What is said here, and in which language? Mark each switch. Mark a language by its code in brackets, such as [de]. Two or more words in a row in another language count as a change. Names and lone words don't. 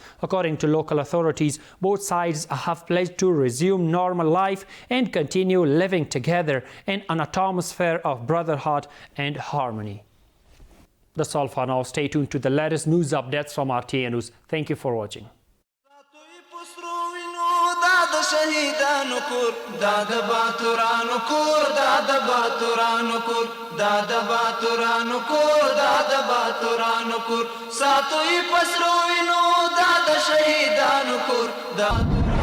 [en] According to local authorities, both sides have pledged to resume normal life and continue living together in an atmosphere of brotherhood and harmony. That's all for now. Stay tuned to the latest news updates from RTA News. Thank you for watching. [ps] شهیدانو کور دا د باتورانو کور دا د باتورانو کور دا د باتورانو کور دا د باتورانو کور ساتوي پسرو وینو دا د شهیدانو کور دا